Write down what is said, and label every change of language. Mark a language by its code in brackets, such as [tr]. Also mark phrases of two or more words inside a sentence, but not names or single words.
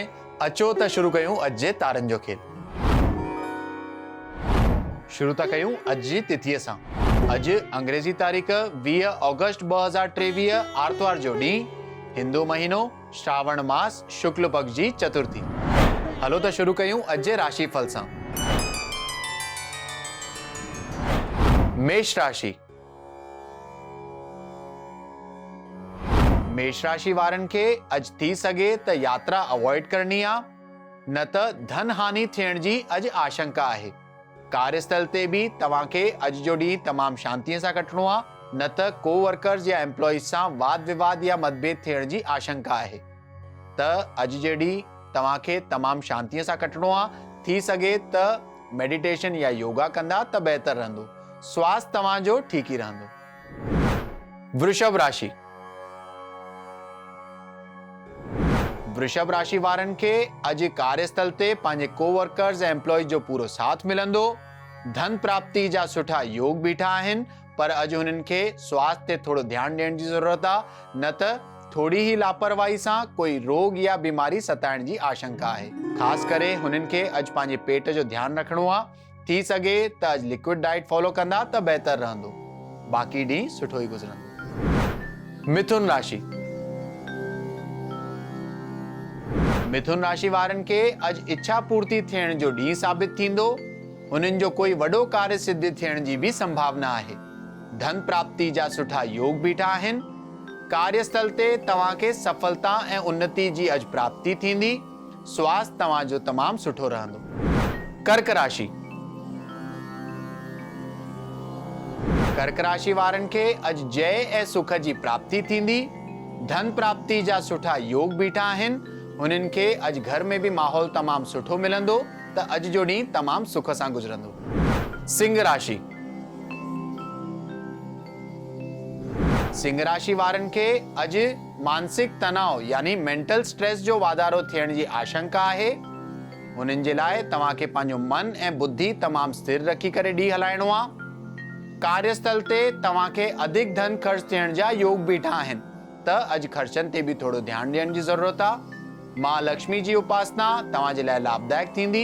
[sd] अचो त शुरू कयूं अॼु जे तारनि जो खेल। शुरू था कयूं अॼु जी तिथीअ सां। अॼु अंग्रेजी तारीख़ 20 अगस्त 2023 आर्तवार जो ॾींहुं, हिंदू महीनो श्रावण मास शुक्ल पक्ष जी चतुर्थी। हलो त शुरू कयूं अॼु जे राशिफल सां। मेष राशि। मेष राशि वारनि खे अॼु थी सघे त यात्रा अवॉइड करणी आहे, न त धन हानि थियण जी अॼु आशंका आहे। कार्यस्थल ते बि तव्हांखे अॼु जो ॾींहुं तमामु शांतीअ सां कटणो आहे, न त कोवर्कर्स या एम्प्लॉइज सां वाद विवाद या मतभेद थियण जी आशंका आहे। त अॼु जे ॾींहुं तव्हांखे तमामु शांतीअ सां कटणो आहे। थी सघे त मेडिटेशन या योगा कंदा त बहितर रहंदो। स्वास्थ्य तव्हांजो ठीकु ई रहंदो। वृषभ राशि। वृषभ राशि वारनि खे अॼु कार्यस्थल ते पंहिंजे कोवर्कर्स ऐं एम्प्लॉइज जो पूरो साथ मिलंदो। धन प्राप्ति जा सुठा योग बीठा आहिनि, पर अॼु हुननि खे स्वास्थ्य ते थोरो ध्यानु ॾियण जी ज़रूरत आहे, न त थोड़ी ही लापरवाही सां कोई रोग या बीमारी सताइण जी आशंका आहे। ख़ासि करे हुननि खे अॼु पंहिंजे पेट जो ध्यानु रखणो आहे। थी सघे त अॼु [en] liquid diet follow [sd] कंदा त बहितर रहंदो। बाक़ी ॾींहुं सुठो ई गुज़रंदो। मिथुन राशि। मिथुन राशि वारनि खे अॼु इच्छा पूर्ति थियण जो ॾींहुं साबित थींदो। हुननि जो कोई वॾो कार्य सिद्ध थियण जी भी संभावना आहे। धन प्राप्ति जा सुठा योग बीठा आहिनि। कार्यस्थल ते तव्हांखे सफलता ऐं उन्नति जी अॼु प्राप्ति थींदी। स्वास्थ्य तव्हांजो तमामु सुठो रहंदो। कर्क राशि। कर्क राशि वारनि खे अॼु जय ऐं सुख जी प्राप्ति थींदी। धन प्राप्ति जा सुठा योग बीठा आहिनि। हुननि खे अॼु घर में भी माहौल तमामु सुठो मिलंदो, त अॼु जो ॾींहुं तमामु सुख सां गुज़रंदो। सिंह राशि। सिंह राशि वारनि खे अॼु मानसिक तनाव यानी [en] mental stress [sd] जो वाधारो थियण जी आशंका आहे। हुननि जे लाइ तव्हांखे पंहिंजो मन ऐं बुद्धि तमामु स्थिर रखी करे ॾींहुं हलाइणो आहे। कार्यस्थल ते तव्हांखे अधिक धन ख़र्च थियण जा योग बीठा आहिनि, त अॼु ख़र्चनि ते बि थोरो ध्यानु ॾियण जी ज़रूरत आहे। मां लक्ष्मी जी उपासना तव्हांजे लाइ लाभदायक थींदी।